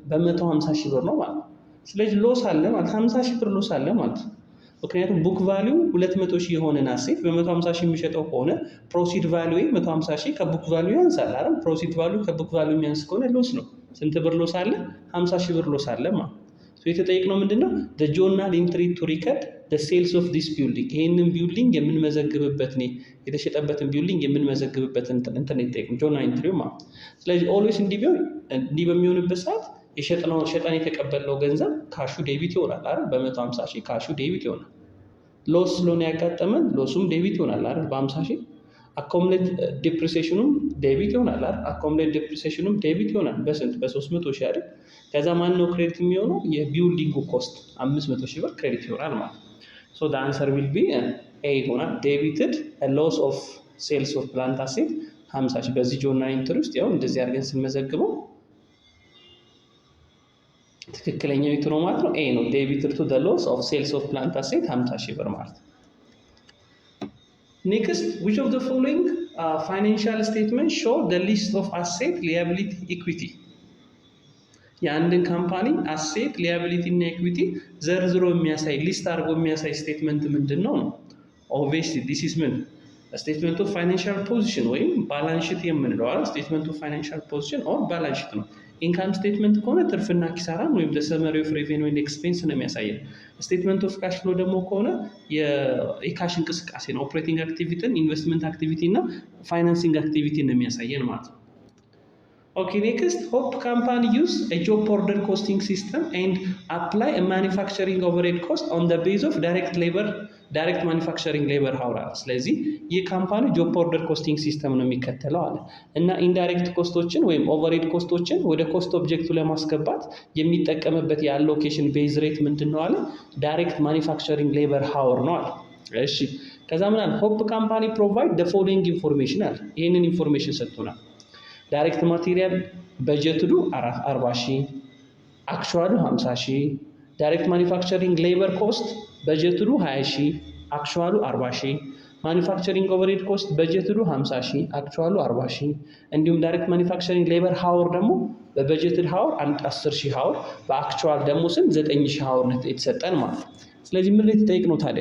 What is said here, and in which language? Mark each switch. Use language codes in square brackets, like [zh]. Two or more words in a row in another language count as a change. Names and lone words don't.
[am] በ150 ሺህ ብር ነው ማለት። ስለዚህ ሎስ አለ ማለት 50 ሺህ ብር ሎስ አለ ማለት። ምክንያቱም [en] book value [am] 200 ሺህ የሆነን አሴት በ150 ሺህ የሚሸጠው ከሆነ [en] proceed value [am] 150 ሺህ [en] ከbook value [am] ያንሳል አይደል? [en] proceed value ከbook value [am] የሚያንስ ከሆነ ሎስ ነው። ስንት ብር ሎስ አለ? 50 ሺህ ብር ሎስ አለ ማለት። የተጠየቅነው ምንድነው? [en] the journal entry to record the sales of this building። [am] ይሄንን ቢልዲንግ የምንመዘግብበት ነው የተሸጠበትን ቢልዲንግ የምንመዘግብበት እንትን የተጠየቅነው [en] journal entryው [am] ማለት። ስለዚህ ኦልዌይስ እንዲህ በሚሆንበት ሰዓት ሸጠን የተቀበልነው ገንዘብ [en] cashው debit [am] ይሆናል አይደል? በ150 ሺህ [en] cashው debit [am] ይሆናል። ሎስ ስለሆነ ያጋጠመን [en] lossም debit [am] ይሆናል አይደል? በ50 ሺህ [en] accumulate depreciationም debit [am] ይሆናል አይደል? [en] accumulate depreciationም debit [am] ይሆናል በስንት? በ300 ሺህ አይደል? ከዛ ማን ነው ክሬዲት የሚሆነው? [en] የbuildingው cost [am] 500 ሺህ ብር ክሬዲት ይሆናል ማለት ነው። [en] so the answer will be A [am] ይሆናል። [en] debited loss of sales of plant asset [am] 50 ሺህ። በዚህ [en] journal entry [am] ውስጥ ያው እንደዚህ አድርገን ስንመዘግበው ትክክለኛው የቱ ነው ማለት ነው? ኤ ነው። [en] debited to the loss of sales of plant asset [am] 50 ሺህ ብር ማለት ነው። [en] Next, which of the following financial statements show the list of asset, liability, equity? [am] የአንድን [en] company asset liability [am] እና ኢኩዊቲ ዘርዝሮ የሚያሳይ ሊስት አድርጎ የሚያሳይ ስቴትመንት ምንድን ነው? [en] obviously this is ምን statement of financial position ወይም balance sheet [am] የምንለው አይደል? [en] statement of financial position or balance sheet ነው። income statement [am] ከሆነ ትርፍና ኪሳራን ወይም [en] summary of revenue and expense [am] ነው የሚያሳየን። [en] statement of cash flow [am] ደግሞ ከሆነ የካሽ እንቅስቃሴ ነው። [en] operating activityን፣ investment activity እና financing activity [am] ነው የሚያሳየን ማለት ነው። [en] Okay, next, Hope company use a job order costing system and apply a manufacturing overhead cost on the base of direct manufacturing labor hour። [am] ስለዚህ ይህ ካምፓኒ [en] job order costing system [am] ነው የሚከተለው አለ እና [en] indirect costኦችን ወይም overhead costኦችን ወደ cost objectው [am] ለማስገባት የሚጠቀምበት [en] የallocation base rate [am] ምንድን ነው አለ? [en] direct manufacturing labor hour [am] ነው አለ። እሺ ከዛ ምን አለ? [en] Hope company provide the following information [am] አለ። ይህንን ኢንፎርሜሽን ሰጥቶናል። [en] direct material budgetedው 40 ሺህ፣ actualው 50 ሺህ። direct manufacturing labor cost budgetedው 20 ሺህ፣ actualው 40 ሺህ። manufacturing overhead cost budgetedው 50 ሺህ፣ actualው 40 ሺህ። እንዲሁም direct manufacturing labor hour ደግሞ በbudgeted hour 10 ሺህ hour፣ በactual ደግሞ 9 ሺህ hour፣ በአክቹዋል ደግሞ 9 ሺህ ሃወር [am] ነው የተሰጠን ማለት ነው። ስለዚህ ምን ላይ ተጠይቅ ነው ታዲያ?